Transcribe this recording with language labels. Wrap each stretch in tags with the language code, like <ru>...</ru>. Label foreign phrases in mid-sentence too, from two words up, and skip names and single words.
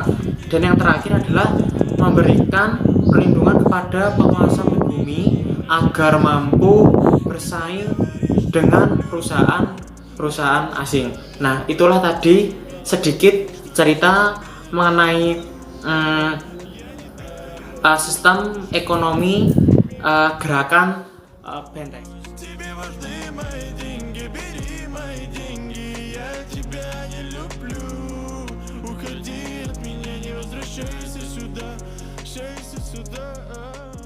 <id>Dan yang terakhir adalah memberikan perlindungan kepada penguasa pribumi agar mampu bersaing dengan perusahaan asing. Nah, itulah tadi sedikit cerita mengenai sistem ekonomi gerakan Benteng.</id> <ru>Тебе важны мои деньги, бери мои деньги, я тебя не люблю. Уходи от меня, не возвращайся сюда,</ru>